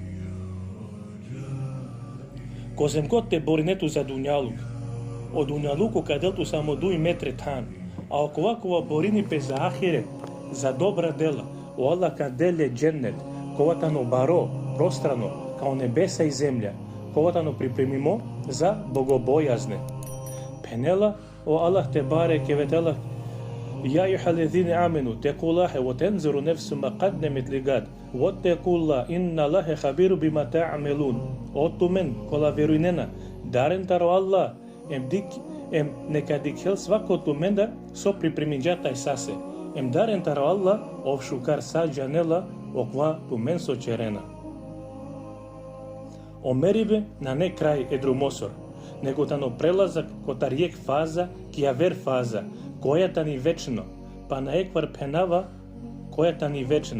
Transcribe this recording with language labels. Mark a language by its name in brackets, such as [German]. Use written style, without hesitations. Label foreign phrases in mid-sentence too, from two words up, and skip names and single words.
[Romany] Коземкот те боринету за дуњалук, од дуњалуку каделту само 2 метри тан, а оковакова борини пе за ахире, за добра дела, о Аллах каделе дженнет, коватано баро, пространо, као небеса и земља, коватано припремимо за богобојазне. Пенела, о Аллах те баре кеветела, [Arabic] يا أيها الذين آمنوا اتقوا الله وتنظر نفس ما قدمت لغد واتقوا الله إن الله خبير بما تعملون. [Romany] Оту мен, кола верујнена, дарен таро Аллах, нека дикхел свакото менда со припреминџата и сасе. Дарен таро Аллах, овшукар са джанела, оква ту мен со черена. Омерибе на не крај едрумосор, него тано прелазак кота риек фаза, кија вер фаза, којата ни вечно, па на еквар пенава, којата ни вечно.